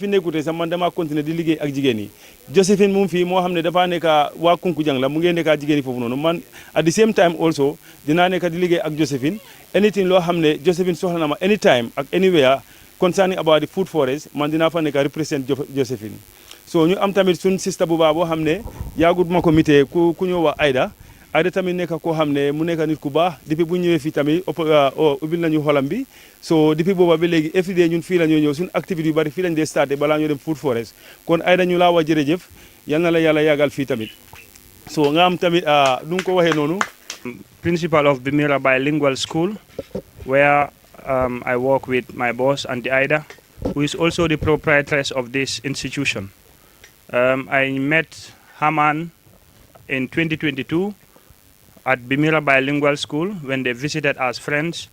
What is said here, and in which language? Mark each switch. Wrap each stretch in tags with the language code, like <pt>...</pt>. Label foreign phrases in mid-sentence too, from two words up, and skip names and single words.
<wo>fi nekkutee sax man damaa continuer di liggéey ak jigéen yi Josephine mu fii moo xam ne dafaa nekk waa Kunkujang la mu ngi nekk jigéen yi foofu noonu man</wo> <en>at the same time also</en> <wo>dinaa nekk di liggéey ak Josephine anything loo xam ne Josephine soxla na ma anytime ak anywhere</wo> <en>concerning about the food forest</en> <wo>man dinaa fa nekk represent Josephine so ñu am tamit suñ sista bu baax boo xam ne yaagut ma ko mitee ku ñëw wax Aida tamit nekk koo xam ne mu nekk nit ku baax depuis bu ñëwee fii tamit ubbil nañu xolam bi so depuis booba ba léegi everyday ñun fii la ñoo ñëw suñu activité yu bari fii lañ dee starté balaa ñoo dem</wo> <en>food forest</en> <wo>kon Aida ñu laa wax jërëjëf yal na la yàlla yàggal fii tamit so nga am tamit nu nga ko waxee noonu</wo> <en>principal of Bimira Bilingual School where I work with my boss Auntie Aida who is also the proprietress of this institution. I met Haman in 2022 at Bimira Bilingual School when they visited as friends.</en>